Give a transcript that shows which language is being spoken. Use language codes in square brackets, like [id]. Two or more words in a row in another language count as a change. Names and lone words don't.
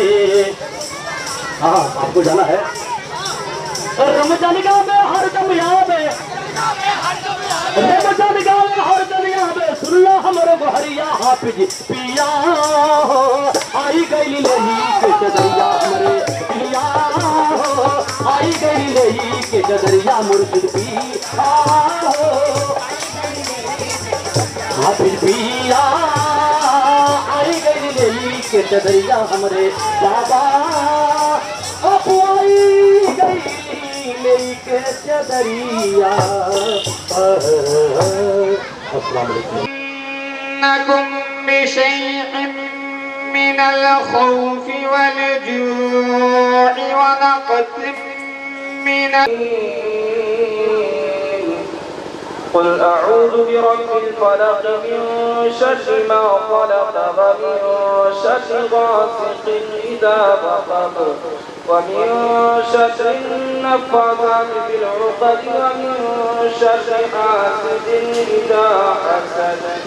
[bho] हाँ आपको जाना है रमजान गाँव में हर दम याद है रमजान गाँव में हर दम याद है सुन लो हमारे बहरिया हाफिज पिया हो आई गई लेही के चदरिया हमारे पिया हो आई गई लेही के चदरिया मुर्शिद पिया हो हाफिज पिया आई गई लेही के चदरिया हमारे बाबा अब आई गई लेही के चदरिया। [ar] السلام عليكم من الخوف والجوع ونقص من قل أعوذ برب الفلق من شر ما خلق ومن شر غاسق إذا وقب ومن شر النفاثات في العقد ومن شر حاسد إذا حسد